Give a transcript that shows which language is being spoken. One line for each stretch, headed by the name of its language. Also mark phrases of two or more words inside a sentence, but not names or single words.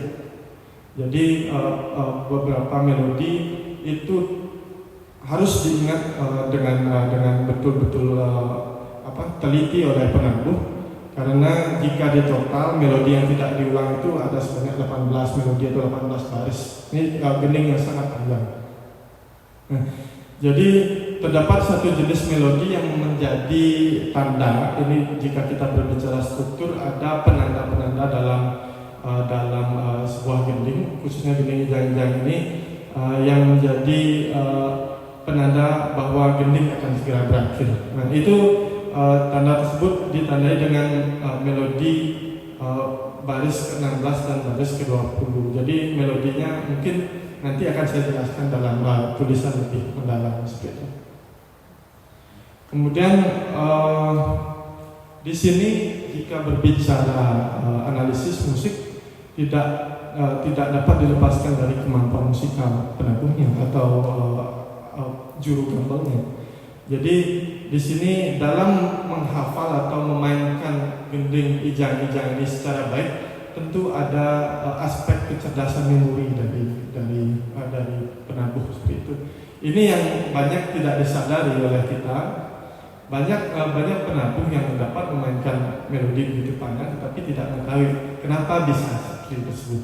Indonesian: Jadi beberapa melodi itu harus diingat dengan betul-betul teliti oleh penabuh, karena jika di total melodi yang tidak diulang itu ada sebanyak 18 melodi atau 18 baris. Ini gending yang sangat panjang. Nah, jadi terdapat satu jenis melodi yang menjadi tanda. Ini jika kita berbicara struktur, ada penanda-penanda dalam sebuah gending, khususnya gending ijang-ijang ini yang menjadi penanda bahwa gending akan segera berakhir. Nah, itu tanda tersebut ditandai dengan melodi baris ke-16 dan baris ke-20. Jadi melodinya mungkin nanti akan saya jelaskan dalam tulisan lebih mendalam seperti itu. Kemudian Di sini jika berbicara analisis musik tidak dapat dilepaskan dari kemampuan musikal penabuhnya atau juru gambelnya. Jadi di sini dalam menghafal atau memainkan gending ijang-ijang ini secara baik, tentu ada aspek kecerdasan memori dari penabuh seperti itu. Ini yang banyak tidak disadari oleh kita. Banyak penabuh yang dapat memainkan melodi begitu panjang, tetapi tidak mengetahui kenapa bisa seperti tersebut.